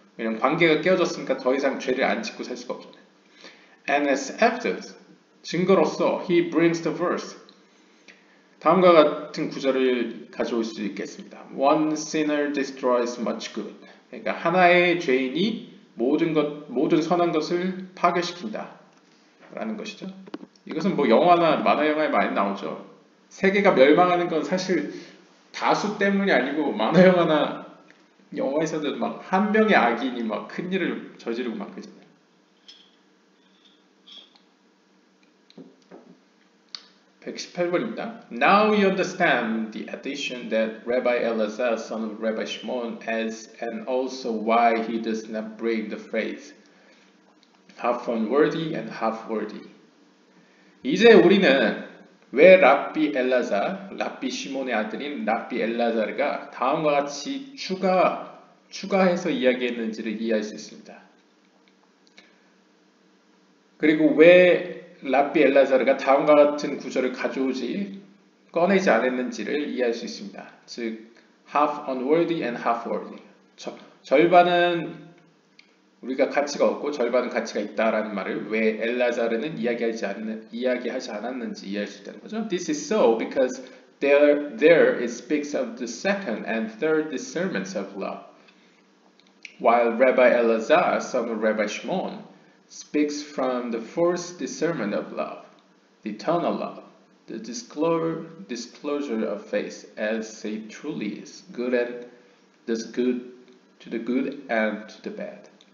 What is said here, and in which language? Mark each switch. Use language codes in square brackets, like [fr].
[ko] 왜냐하면 관계가 깨어졌으니까 더 이상 죄를 안 짓고 살 수가 없잖아요. [en] And as evidence, [ko] 증거로서 [en] he brings the verse. [ko] 다음과 같은 구절을 가져올 수 있겠습니다. [en] One sinner destroys much good. [ko] 그러니까 하나의 죄인이 모든 선한 것을 파괴시킨다 라는 것이죠. 이것은 뭐 영화나 만화 영화에 많이 나오죠. 세계가 멸망하는 건 사실 다수 때문이 아니고 만화 영화나 영화에서도 막 한 명의 악인이 막 큰 일을 저지르고 막 그러잖아요. 118번입니다. [en] Now we understand the addition that Rabbi Elazar, son of Rabbi Shimon, adds, and also why he does not bring the phrase half unworthy and half worthy. [ko] 이제 우리는 왜 랍비 시몬의 아들인 랍비 엘라자르가 다음과 같이 추가해서 이야기했는지를 이해할 수 있습니다. 그리고 왜 랍비 엘라자르가 다음과 같은 구절을 꺼내지 않았는지를 이해할 수 있습니다. 즉, [en] half unworthy and half worthy. [ko] 절반은 우리가 가치가 없고 절반은 가치가 있다라는 말을 왜 엘라자르는 이야기하지 않았는지 이해할 수 있다는 거죠. [en] This is so because there it speaks of the second and third discernments of love, while Rabbi Elazar, son of Rabbi Shimon, speaks from the fourth discernment of love, the eternal love, the disclosure of faith as it truly is, good and does good to the good and to the bad.